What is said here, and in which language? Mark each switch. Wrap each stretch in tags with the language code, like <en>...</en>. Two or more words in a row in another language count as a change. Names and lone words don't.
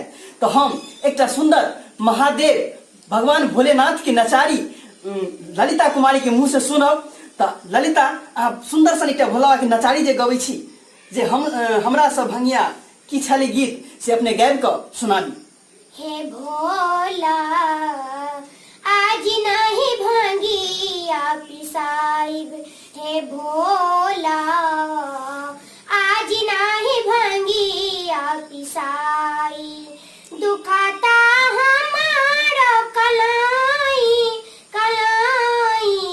<mai>तो हम एकटा सुंदर महादेव भगवान भोलेनाथ की नचारी ललिता कुमारी के मुंह से सुनब। तो ललिता, आप सुंदर सन एक भोला के नचारी जे गबै छी, जे हमरा सब भंगिया की छले गीत से अपने गाबि कऽ सुनाबी। हे भोला आज नहीं भंगिया पिसाइब, हे भोला आज नहीं भंगिया पिसाई, दुखाता हमारो कलाई कलाई,</mai>